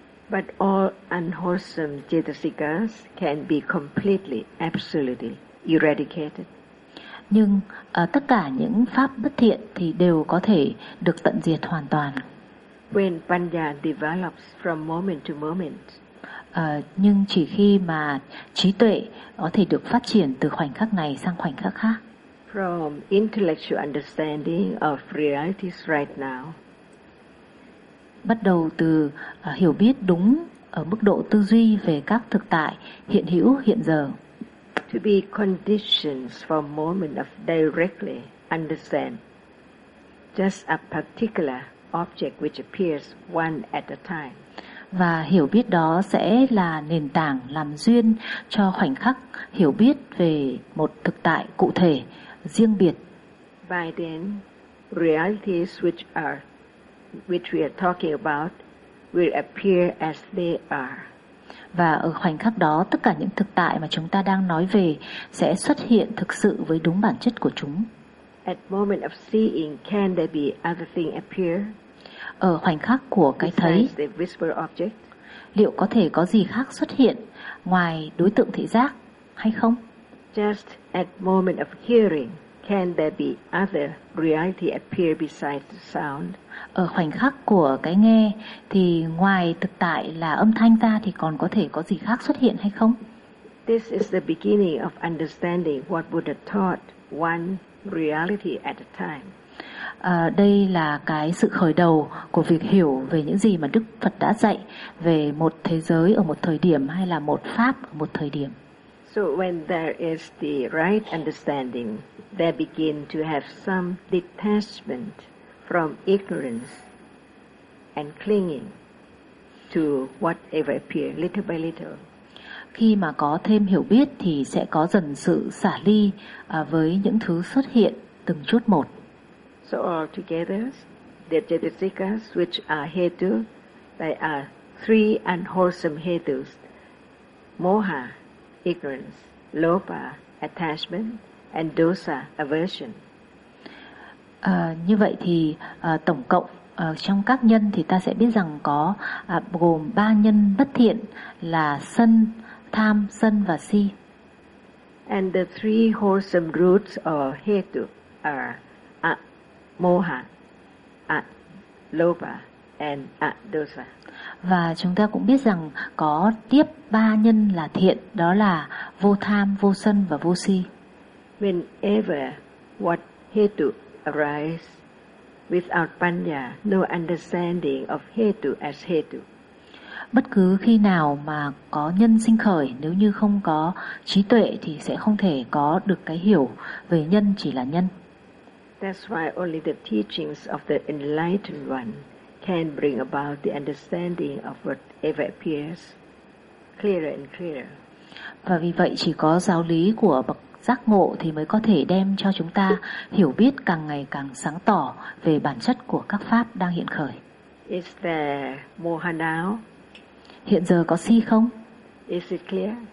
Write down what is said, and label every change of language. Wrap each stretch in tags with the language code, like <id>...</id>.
<en>But all unwholesome chetasikas can be completely, absolutely eradicated.</en> <vi>Nhưng tất cả những pháp bất thiện thì đều có thể được tận diệt hoàn toàn.</vi> <en>When panya develops from moment to moment.</en> <vi>Nhưng chỉ khi mà trí tuệ có thể được phát triển từ khoảnh khắc này sang khoảnh khắc khác.</vi> <en>From intellectual understanding of realities right now.</en> <vi>Bắt đầu từ hiểu biết đúng ở mức độ tư duy về các thực tại hiện hữu hiện giờ.</vi> <en>To be conditioned for moment of directly understand just a particular object which appears one at a time.</en> <vi>Và hiểu biết đó sẽ là nền tảng làm duyên cho khoảnh khắc hiểu biết về một thực tại cụ thể, riêng biệt.</vi> <en>By then, realities which we are talking about will appear as they are.</en> <vi>Và ở khoảnh khắc đó, tất cả những thực tại mà chúng ta đang nói về sẽ xuất hiện thực sự với đúng bản chất của chúng.</vi> <en>At moment of seeing, can there be other thing appear?</en> <vi>Ở khoảnh khắc của cái thấy,</vi> <en>the visible object,</en> <vi>liệu có thể có gì khác xuất hiện ngoài đối tượng thị giác hay không?</vi> <en>Just at moment of hearing, can there be other reality appear besides the sound?</en> <vi>Ở khoảnh khắc của cái nghe thì ngoài thực tại là âm thanh ra thì còn có thể có gì khác xuất hiện hay không?</vi> <en>This is the beginning of understanding what Buddha taught, one reality at a time.</en> <vi>Đây là cái sự khởi đầu của việc hiểu về những gì mà Đức Phật đã dạy về một thế giới ở một thời điểm hay là một pháp ở một thời điểm.</vi> <en>So when there is the right understanding, they begin to have some detachment from ignorance and clinging to whatever appears little by little.</en> <vi>Khi mà có thêm hiểu biết thì sẽ có dần sự xả ly với những thứ xuất hiện từng chút một.</vi> <en>So all together, the chetasikas which are hetu, they are three unwholesome hetus: moha, ignorance; lobha, attachment; and dosa, aversion.</en> <vi>Như vậy thì tổng cộng trong các nhân thì ta sẽ biết rằng có gồm ba nhân bất thiện là sân, tham, sân và si.</vi> <en>And the three wholesome roots or hetu are moha, lobha, and dosa.</en> <vi>Và chúng ta cũng biết rằng có tiếp ba nhân là thiện, đó là vô tham, vô sân và vô si.</vi> <en>Whenever what hetu arise without panya, no understanding of hetu as hetu.</en> <vi>Bất cứ khi nào mà có nhân sinh khởi, nếu như không có trí tuệ thì sẽ không thể có được cái hiểu về nhân chỉ là nhân.</vi> <en>That's why only the teachings of the enlightened one can bring about the understanding of whatever appears clearer and clearer.</en> <vi>Và vì vậy chỉ có giáo lý của bậc giác ngộ thì mới có thể đem cho chúng ta hiểu biết càng ngày càng sáng tỏ về bản chất của các pháp đang hiện khởi.</vi> <en>Is there moha now?</en> <vi>Hiện giờ có si không?</vi> <en>Is it clear?</en>